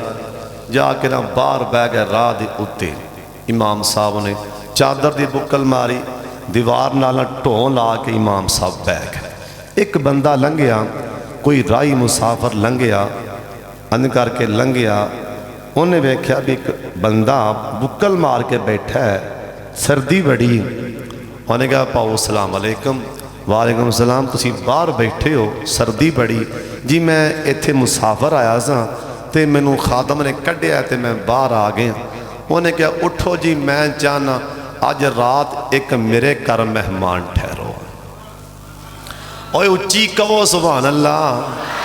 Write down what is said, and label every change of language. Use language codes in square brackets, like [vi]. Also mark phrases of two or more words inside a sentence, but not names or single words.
[pa] جا کے نا باہر بہہ گئے راہ دے اتے۔ امام صاحب نے چادر دی بکل ماری، دیوار نال ڈھوں لا کے امام صاحب بہہ گئے. ایک بندہ لنگھیا، کوئی راہی مسافر لنگھیا، اندھ کر کے لنگھیا. انہیں ویکھیا بھی ایک بندہ بکل مار کے بیٹھا ہے، سردی بڑی. انہیں کہا پاؤ [ar] سلام عليكم. وعليكم السلام. [pa] تسی باہر بیٹھے ہو، سردی بڑی جی۔ میں ایتھے مسافر آیا سا، تو مینوں خادم نے کڈھیا، تو میں باہر آ گیا. انہیں کہا اٹھو جی، میں چاہنا اج رات ایک میرے گھر مہمان ٹھہرو. اوئے اچی کہو [ar] سبحان الله.